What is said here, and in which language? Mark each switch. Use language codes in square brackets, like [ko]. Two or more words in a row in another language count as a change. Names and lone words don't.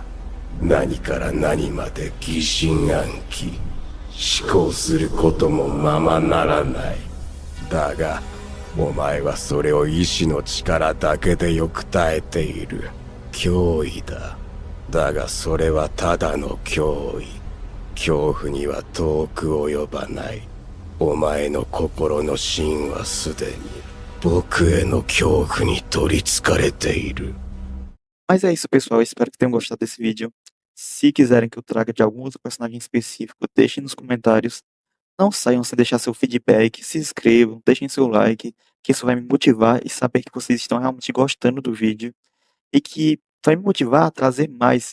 [ja] 何から何まで疑心暗鬼。思考することもままならない。だが、 お前はそれを意志の力だけでよく耐えている。脅威だ。だがそれはただの脅威。恐怖には遠く及ばない。お前の心の芯はすでに僕への恐怖に取りつかれている。 [pt] Mas é isso, pessoal. Eu espero que tenham gostado desse vídeo. Se quiserem que eu traga de algum outro personagem específico, deixem nos comentários. Não saiam sem deixar seu feedback, se inscrevam, deixem seu like, que isso vai me motivar e saber que vocês estão realmente gostando do vídeo e que vai me motivar a trazer mais.